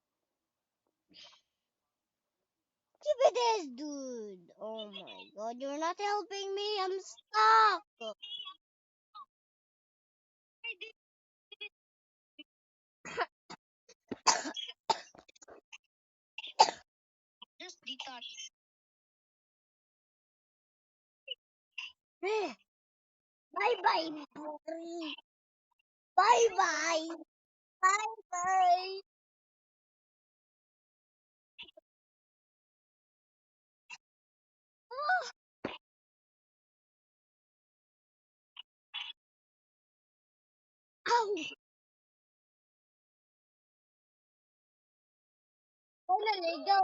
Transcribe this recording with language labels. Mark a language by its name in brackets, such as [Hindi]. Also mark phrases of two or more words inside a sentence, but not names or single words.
[English] Keep it is, dude. Oh my god, you're not helping me. I'm stuck. I did just detach. Bye bye, buddy. Bye bye. Bye bye. Ow. Finally, go.